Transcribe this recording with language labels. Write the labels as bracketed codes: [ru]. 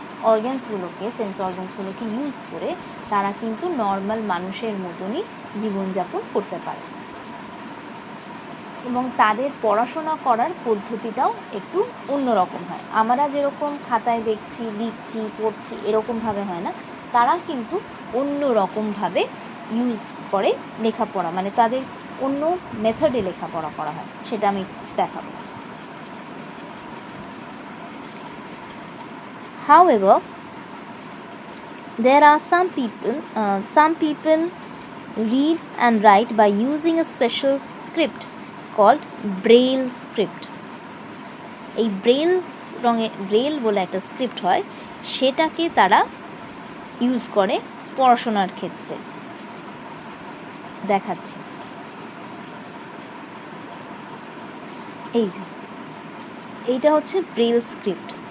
[bn] অর্গ্যানসগুলোকে, sense অর্গ্যানসগুলোকে use করে তারা কিন্তু নর্মাল মানুষের মতনই জীবনযাপন করতে পারে, এবং তাদের পড়াশোনা করার পদ্ধতিটাও একটু অন্যরকম হয়। আমরা যেরকম খাতায় দেখছি, লিখছি, পড়ছি, এরকমভাবে হয় না, তারা কিন্তু অন্য রকমভাবে ইউজ করে লেখাপড়া, মানে তাদের অন্য মেথডে লেখাপড়া করা হয়, সেটা আমি দেখাবো। [en] However, there are some people read and write by using a special script called Braille script. [bn] এই ব্রেল বলে একটা স্ক্রিপ্ট হয়, সেটাকে তারা ইউজ করে পড়াশোনার ক্ষেত্রে। দেখাচ্ছি, এই যে এইটা হচ্ছে ব্রেল স্ক্রিপ্ট।